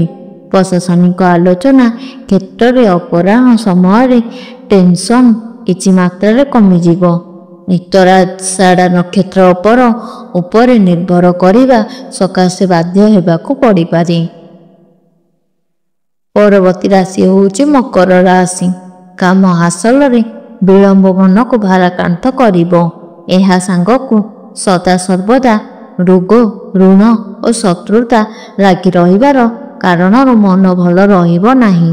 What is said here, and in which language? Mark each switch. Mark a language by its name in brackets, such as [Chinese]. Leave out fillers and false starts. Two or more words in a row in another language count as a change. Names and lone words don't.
[Odia] ପ୍ରଶାସନିକ ଆଲୋଚନା କ୍ଷେତ୍ରରେ ଅପରାହ୍ନ ସମୟ ଟେନସନ କିଛି ମାତ୍ରା କମିଯିବ। ଉତ୍ତରାଷାଢ଼ ନକ୍ଷତ୍ର ଉପରେ ନିର୍ଭର କରିବା ସକାଶେ ବାଧ୍ୟ ହେବାକୁ ପଡ଼ି ପାରେ। ପରବର୍ତ୍ତୀ ରାଶି ହେଉଛି ମକର ରାଶି। କାମ ହାସଲରେ ବିଳମ୍ବ ମନକୁ ଭାରାକ୍ରାନ୍ତ କରିବ। ଏହା ସାଙ୍ଗକୁ ସଦାସର୍ବଦା ରୋଗ, ଋଣ ଓ ଶତ୍ରୁତା ଲାଗି ରହିବାର କାରଣରୁ ମନ ଭଲ ରହିବ ନାହିଁ।